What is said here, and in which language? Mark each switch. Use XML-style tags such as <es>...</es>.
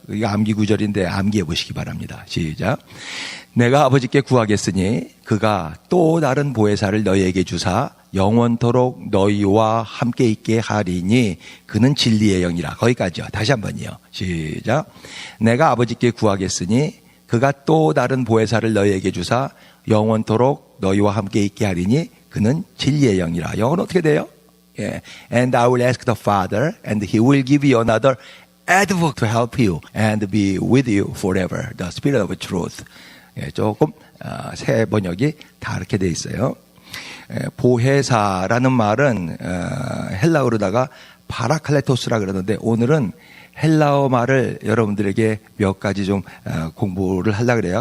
<ko>이거 암기 구절인데 암기해 보시기 바랍니다. 시작. 내가 아버지께 구하겠으니 그가 또 다른 보혜사를 너희에게 주사 영원토록 너희와 함께 있게 하리니 그는 진리의 영이라. 거기까지요. 다시 한번요. 시작. 내가 아버지께 구하겠으니 그가 또 다른 보혜사를 너희에게 주사 영원토록 너희와 함께 있게 하리니 그는 진리의 영이라. 영어는 어떻게 돼요?</ko> <en>Yeah. And I will ask the Father, and He will give you another advocate to help you and be with you forever. The Spirit of Truth.</en> <ko>예, 조금 새 번역이 다 이렇게 돼 있어요. 보혜사라는 말은 헬라어로다가 파라클레토스라 그러는데 오늘은 헬라어 말을 여러분들에게 몇 가지 좀 공부를 하려고 그래요.</ko>